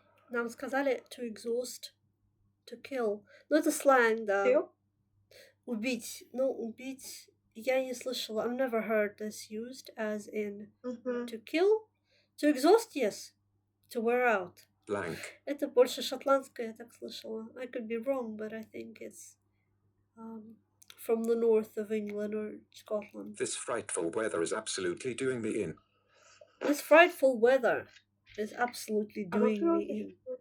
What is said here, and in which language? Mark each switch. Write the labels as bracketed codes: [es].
[ru] Нам сказали [en] to exhaust, to kill. [ru] Ну, это сленг, да. Убить. Ну, убить я не слышала. [en] I've never heard this used as in to kill. To exhaust, yes. To wear out. Blank. [ru] Это больше шотландское, я так слышала. [en] I could be wrong, but I think it's from the north of England or Scotland. This frightful weather is absolutely doing me in. This frightful weather is absolutely doing me in.